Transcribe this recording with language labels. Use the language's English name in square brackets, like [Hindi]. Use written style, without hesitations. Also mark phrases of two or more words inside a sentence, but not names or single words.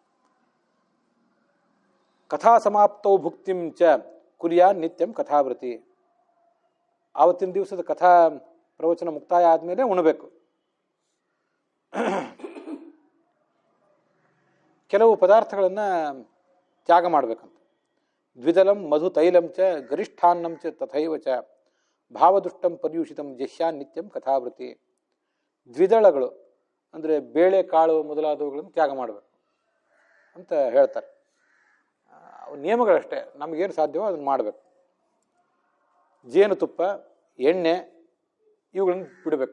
[Sanskrit] ಕಥಾ ಸಮಾಪ್ತೌ ಭುಕ್ತಿಂ ಚ ಕುರ್ಯಾನ್ ನಿತ್ಯಂ ಕಥಾವೃತಿ. [Kannada] ಆವತ್ತಿನ ದಿವಸದ ಕಥಾ ಪ್ರವಚನ ಮುಕ್ತಾಯ ಆದಮೇಲೆ ಉಣಬೇಕು. ಕೆಲವು ಪದಾರ್ಥಗಳನ್ನು ತ್ಯಾಗ ಮಾಡಬೇಕಂತ. [Sanskrit] ದ್ವಿದಲಂ ಮಧು ತೈಲಂ ಚ ಗರಿಷ್ಠಾನ್ನಂ ಚ ತಥೈವ ಚ ಭಾವದುಷ್ಟಂ ಪರ್ಯೂಷಿತಂ ಜಹ್ಯಾನ್ ನಿತ್ಯಂ ಕಥಾವೃತಿ. [Kannada] ದ್ವಿದಳಗಳು ಅಂದರೆ ಬೇಳೆ ಕಾಳು ಮೊದಲಾದವುಗಳನ್ನು ತ್ಯಾಗ ಮಾಡಬೇಕು ಅಂತ ಹೇಳ್ತಾರೆ. ನಿಯಮಗಳಷ್ಟೇ, ನಮಗೇನು ಸಾಧ್ಯವೋ ಅದನ್ನು ಮಾಡಬೇಕು. ಜೇನುತುಪ್ಪ, ಎಣ್ಣೆ ಇವುಗಳನ್ನು ಬಿಡಬೇಕು.